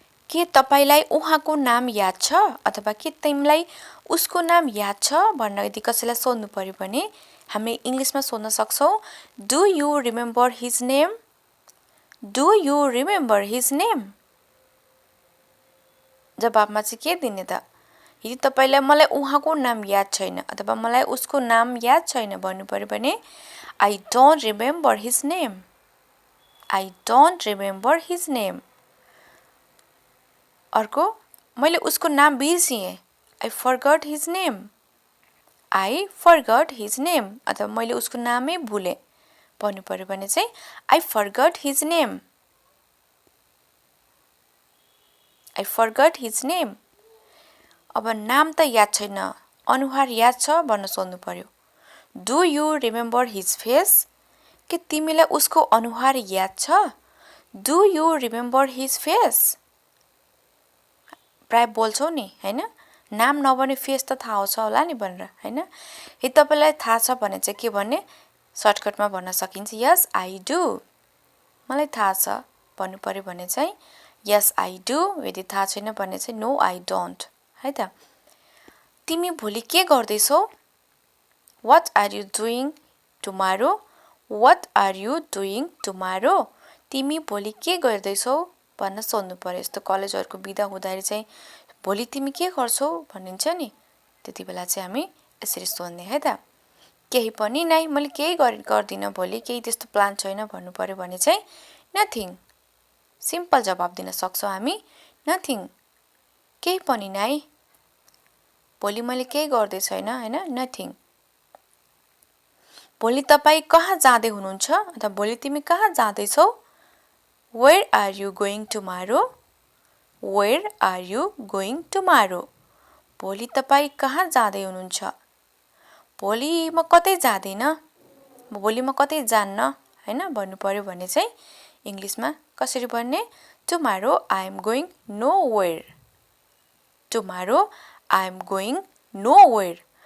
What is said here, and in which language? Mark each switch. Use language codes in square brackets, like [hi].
[ne] के तपाईलाई उहाँको नाम याद छ अथवा के तिमीलाई उसको नाम याद छ भन्न यदि कसैलाई सोध्नु पर्यो भने हामी इंग्लिशमा सोध्न सक्छौं, [en] Do you remember his name? Do you remember his name? [ne] जवाबमा चाहिँ के दिने त? यदि तपाईलाई मलाई उहाँको नाम याद छैन अथवा मलाई उसको नाम याद छैन भन्नु पर्यो भने [en] I don't remember his name. I don't remember his name. [ne] अर्को, मैले उसको नाम बिर्सिएँ। [en] I forgot his name. I forgot his name. [ne] अथवा मैले उसको नामै भुले भन्नु पर्यो भने चाहिँ [en] I forgot his name. I forgot his name. [ne] अब नाम त याद छैन, अनुहार याद छ भन्न सोध्नु पर्यो। [en] Do you remember his face? [ne] के तिमीलाई उसको अनुहार याद छ? [en] Do you remember his face? [ne] प्राय बोल्छौ नि, हैन? नाम नभने फेस त थाहा छ होला नि भनेर, हैन? यदि तपाईलाई थाहा छ भने चाहिँ के भन्ने सर्टकटमा भन्न सकिन्छ, [en] yes I do. [ne] मलाई थाहा छ भन्नु पर्यो भने चाहिँ [en] yes I do. [ne] यदि थाहा छैन भने चाहिँ [en] no I don't. [ne] है त तिमी भोलि के गर्दै छौ? [en] What are you doing tomorrow? What are you doing tomorrow? [ne] तिमी भोलि के गर्दै छौ भन्न सोध्नु पर्यो। यस्तो कलेजहरुको बिदा हुँदाखेरि चाहिँ भोलि तिमी के गर्छौ भनिन्छ नि, त्यतिबेला चाहिँ हामी यसरी सोध्ने। है त केही पनि नै, मैले केही गर्दिन भोलि, केही त्यस्तो प्लान छैन भन्नु पर्यो भने चाहिँ नथिङ। सिम्पल जवाब दिन सक्छौं हामी, नथिङ, केही पनि नै, भोलि मैले केही गर्दै छैन, हैन, नथिङ। भोलि तपाई कहाँ जाँदै हुनुहुन्छ अथवा भोलि तिमी कहाँ जाँदै छौ? [en] Where are you going tomorrow? Where are you going tomorrow? [ne] भोलि तपाई कहाँ जाँदै हुनुहुन्छ? भोलि म कतै जाँदिन, भोलि म कतै जान्न, हैन भन्नु पर्यो भने चाहिँ इंग्लिशमा कसरी भन्ने? [en] Tomorrow I am going nowhere. Tomorrow I am going nowhere.